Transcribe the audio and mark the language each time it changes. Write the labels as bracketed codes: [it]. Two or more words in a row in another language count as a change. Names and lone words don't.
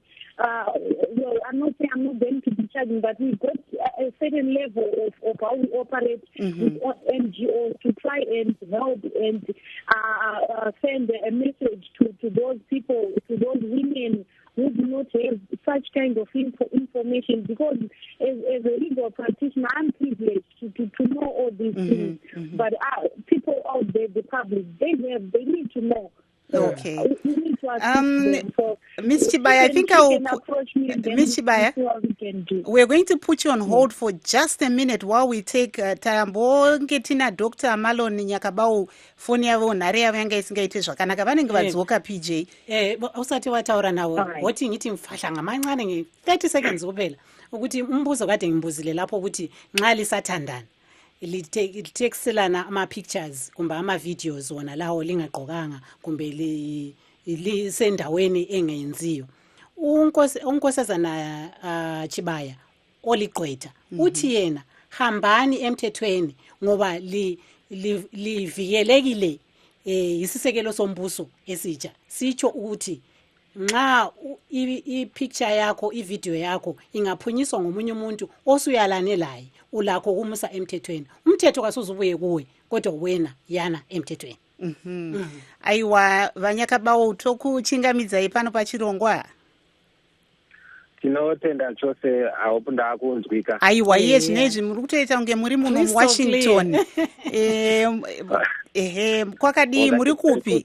[en] Well, I'm not saying I'm not going to be charging, but we've got a certain level of how we operate with NGOs to try and help and send a message to those people, to those women who do not have such kind of information, because as a legal practitioner, I'm privileged to know all these things. But people out there, the public, they need to know. So we need to assist them. Ms. Chibaya, I think I'll approach me and Ms. Chibaya, what we can do. We're going to put you on hold for just a minute while we take time. Bongetina Dr. [sn] Malon Nyakabau phone yavo nhare yavo yanga isingaite zvakanaka vanenge vadzoka PJ. Usati wataura nawo woti [nd] ngiti mfahlanga mancane nge 30 seconds kupela ukuthi umbuzo kade ngimbuzile lapho ukuthi nxa lisathandana litekiselana ama-pictures kumbe ama-videos wona lawo lingagqokanga kumbe lisendaweni engenziyo. Unkosazana Chibaya oligqwetha uthi yena hambani emthethweni ngoba livikelekile isisekelo sombuso esitsha sitsho ukuthi nxa i-picture yakho i-video yakho ingaphunyiswa ngomunye umuntu osuyalane laye ulakho kumusa emthethweni. Umthetho kasuzubuye kuwe kodwa wena yana emthethweni. [sn] Aiwa Vanyakabawo tokuchingamidzai pano pachirongwa. Tinotenda chose aopunda kunzwika. Aiwa iye zvinezvi muri kutoita kunge muri muno muWashington. Kwakadii muri kupi?